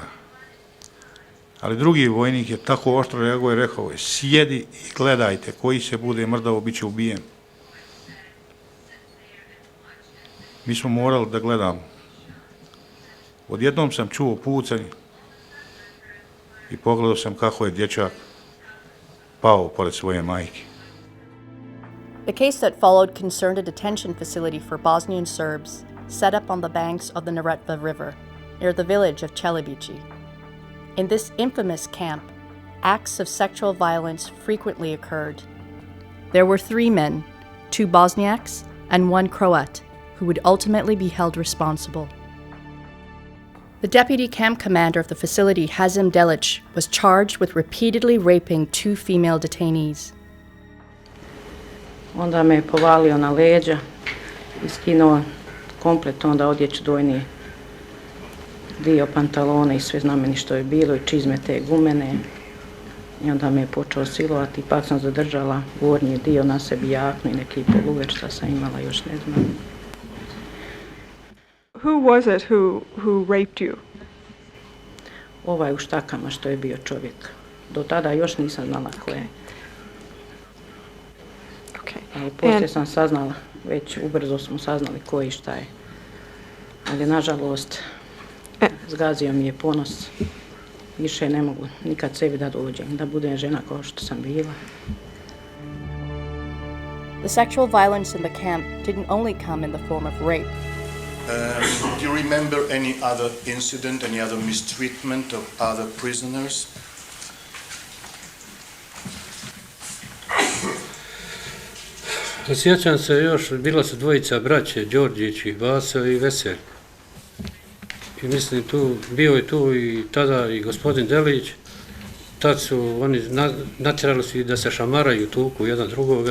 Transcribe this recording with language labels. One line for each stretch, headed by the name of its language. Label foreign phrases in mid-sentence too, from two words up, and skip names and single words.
Bosnian: Ali drugi vojnik je tako oštro reagovao i rekao je: sjedi i gledajte, koji se bude mrdao bit će ubijen. Mi smo morali da gledamo. Odjednom sam čuo pucanj i pogledao sam kako je dječak pao pored svoje majke.
English: The case that followed concerned a detention facility for Bosnian Serbs set up on the banks of the Neretva River, near the village of Čelibići. In this infamous camp, acts of sexual violence frequently occurred. There were 3 men, 2 Bosniaks and 1 Croat, who would ultimately be held responsible. The deputy camp commander of the facility, Hazim Delic, was charged with repeatedly raping 2 female detainees.
Bosnian: Onda me je povalio na leđa i skinuo komplet onda odjeću, donji dio pantalona i sve znameni što je bilo i čizme te gumene. I onda me je počeo silovati, ipak sam zadržala gornji dio na sebi, jaknu i neki poluver šta sam imala, još ne znam.
English: Who was it who raped you?
Bosnian: Ovaj u štakama što je bio čovjek. Do tada još nisam znala ko je. Okay. Ali poslije sam saznala, već ubrzo smo saznali ko i šta je. Ali nažalost, zgazio mi je ponos. Više ne mogu nikad sebi da dođem, da budem žena kao što sam bila.
English: The sexual violence in the camp didn't only come in the form of rape. Do you remember any other incident, any other mistreatment of other prisoners?
Bosnian: Sjećam se još, bila su dvojica braće, Đorđić i Vaso i Veselj. I mislim, bio je tu i tada i gospodin Delić. Tad su oni natjerali su da se šamaraju, tuku jedan drugoga.